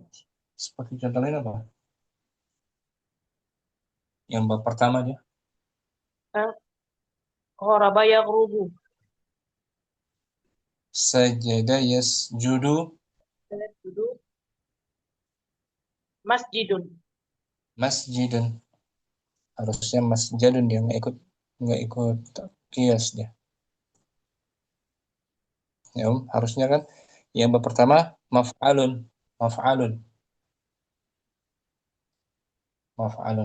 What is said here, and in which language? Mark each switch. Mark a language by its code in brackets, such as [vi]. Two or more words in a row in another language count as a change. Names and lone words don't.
[id] Seperti contoh lain apa? Yang bab pertama dia. [ar] Ghoroba yaghrubu. Sajada yasjudu. [id] Duduk. [ar] Masjidun. Masjidun. [id] Harusnya masjidun dia nggak ikut kias dia. Ya, harusnya kan yang pertama maf'alun. [ar] Maf'alun. Maf'alun.